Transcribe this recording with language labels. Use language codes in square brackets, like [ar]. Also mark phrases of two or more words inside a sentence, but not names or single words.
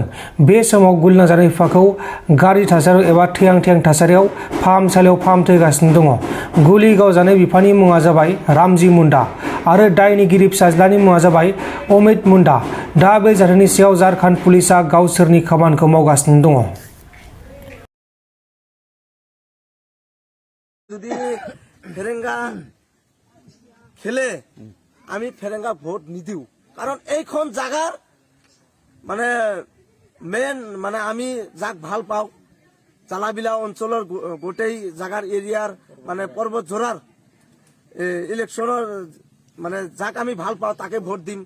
[brx] बे समाव गुलि नांजानाय बिफाखौ गाज्रि थासारियाव एबा थैहां थासारियाव फाहामसालियाव फाहामथाय होगासिनो दङ। गुलि गावजानाय बिफानि मुङा जाबाय रामजी मुन्डा आरो दायनिगिरि फिसाज्लानि मुङा जाबाय अमित मुन्डा। दा बे जाथायनि सायाव झारखन्ड पुलिसआ गावसोरनि खामानिखौ मावगासिनो दङ। [as] যদি ফেরেঙ্গা খেলে আমি ফেরেঙ্গা ভোট নিদিও, কারণ এইখন জাগার মানে মেন মানে আমি যাক ভাল পাও জালাবিলা অঞ্চলের গোটেই জাগার এরিয়ার মানে পর্বত জোড়ার ইলেকশনের মানে যাক আমি ভাল পাও তাকে ভোট দিম।